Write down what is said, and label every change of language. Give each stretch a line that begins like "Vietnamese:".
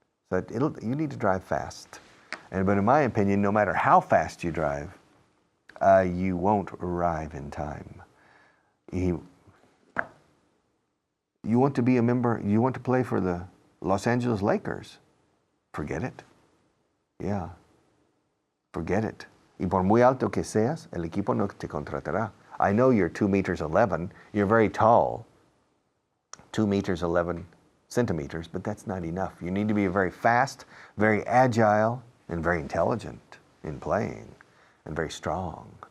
English: So you need to drive fast. But in my opinion, no matter how fast you drive, you won't arrive in time. You want to be a member, you want to play for the Los Angeles Lakers. Forget it. Yeah. Forget it.
Spanish: Y por muy alto que seas, el equipo no te contratará.
English: I know you're 2 meters 11. You're very tall. 2 meters 11 centimeters, but that's not enough. You need to be very fast, very agile, and very intelligent in playing, and very strong.